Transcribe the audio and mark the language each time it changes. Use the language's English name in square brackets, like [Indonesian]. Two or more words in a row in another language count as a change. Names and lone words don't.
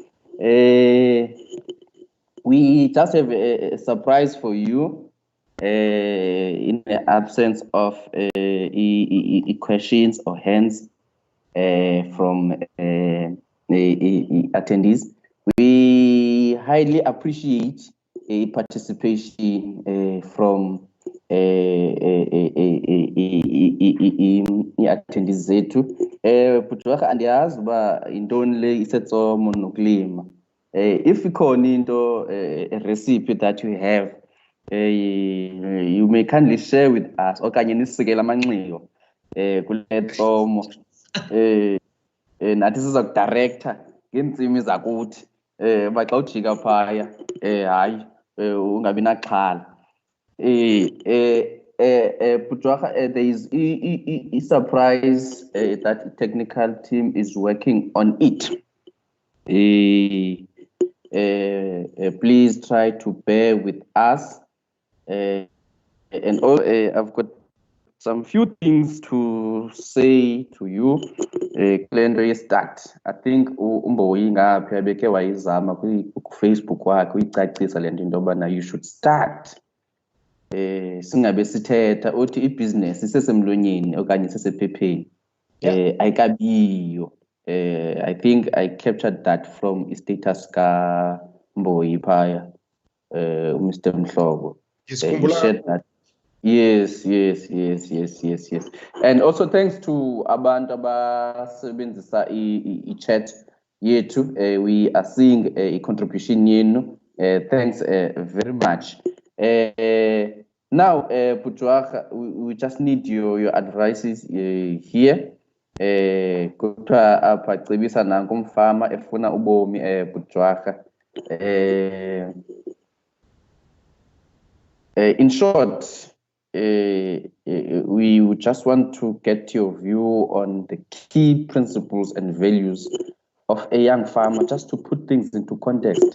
[English] We just have a surprise for you in the absence of questions or hands from attendees. We highly appreciate participation from attendees zethu. [Xhosa] Butwaka andiyazi uba intoni le isetsomo nokulima. If ikhona into [English] a recipe that you have, you may kindly share with us [Xhosa] okanye nisikele amanxiwa kule tsomo nathi siza kudirector ngeentsimi zakuthi uba xa ujika phaya hayi ungabi naxhala. Butwaka, [English] there is a surprise that the technical team is working on it. Please try to bear with us. And also, I've got some few things to say to you. Calendar start. I think [Xhosa] umboyi ngapha beke wayizama ku-Facebook wakhe uyicacisa le nto intobana [English] you should start. [Xhosa] Singabe sithetha uthi ibhizinesi isesemlonyeni okanye isesephepheni. Ayikabiyo. [English] I think I captured that from status ka Mboyi phaya, Mr. Mhlobo. He shared that. Yes. And also thanks to [Xhosa] abantu abasebenzisa i-chat yethu. [English] We are seeing a contribution yenu. Thanks very much. Now, Butwaka, we just need your advices here. [Xhosa] Kuthiwa apha cebisa nanku umfama efuna ubomi Butwaka. [English] In short, we would just want to get your view on the key principles and values of a young farmer, just to put things into context.